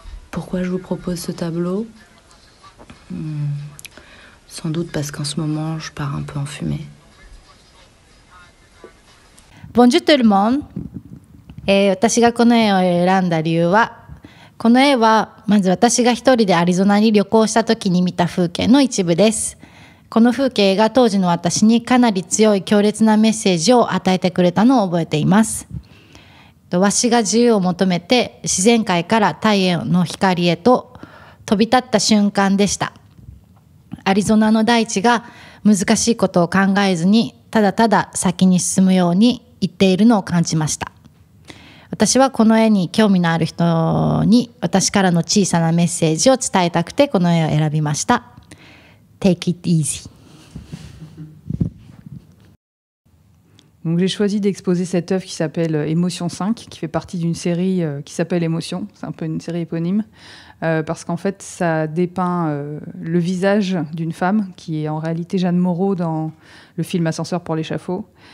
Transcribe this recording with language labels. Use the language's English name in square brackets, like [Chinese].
[French] Pourquoi je vous propose ce tableau ? Sans doute parce qu'en ce moment, je pars un peu en fumée. Bonjour tout le monde、 [Japanese] 私がこの絵を選んだ理由は、この絵はまず私が一人でアリゾナに旅行した時に見た風景の一部です。この風景が当時の私にかなり強い強烈なメッセージを与えてくれたのを覚えています。わしが自由を求めて自然界から太陽の光へと飛び立った瞬間でした。アリゾナの大地が難しいことを考えずにただただ先に進むように言っているのを感じました。私はこの絵に興味のある人に私からの小さなメッセージを伝えたくてこの絵を選びました。 [English] Take it easy. [French] Donc, j'ai choisi d'exposer cette œuvre qui s'appelle Émotion 5, qui fait partie d'une série qui s'appelle Émotion. C'est un peu une série éponyme, parce qu'en fait, ça dépeint le visage d'une femme qui est en réalité Jeanne Moreau dans le film Ascenseur pour l'échafaud.